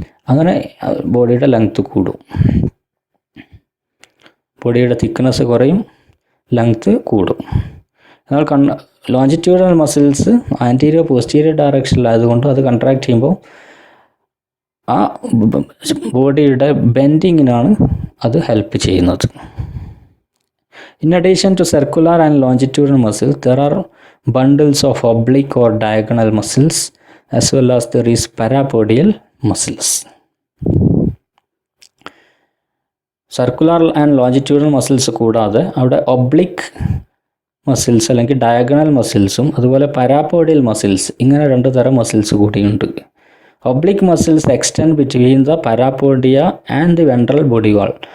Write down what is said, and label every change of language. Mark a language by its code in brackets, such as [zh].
[ml] അങ്ങനെ ബോഡിയുടെ ലെങ്ത് കൂടും, ബോഡിയുടെ തിക്നെസ് കുറയും, ലെങ്ത് കൂടും. എന്നാൽ ലോഞ്ചിറ്റ്യൂഡിനൽ മസിൽസ് ആൻറ്റീരിയർ പോസ്റ്റീരിയർ ഡയറക്ഷനിലായതുകൊണ്ട് അത് കൺട്രാക്ട് ചെയ്യുമ്പോൾ ആ ബോഡിയുടെ ബെൻഡിങ്ങിനാണ് അത് ഹെൽപ്പ് ചെയ്യുന്നത്. [en] In addition to circular and longitudinal muscles, there are bundles of oblique or diagonal muscles, as well as there is parapodial muscles. [ml] Circular and longitudinal muscles കൂടാതെ അവിടെ oblique muscles അല്ലെങ്കിൽ diagonal മസിൽസും അതുപോലെ പരാപോഡിയൽ muscles, ഇങ്ങനെ 2 തരം muscles കൂടിയുണ്ട്. [en] Oblique muscles extend between the parapodia and the ventral body wall.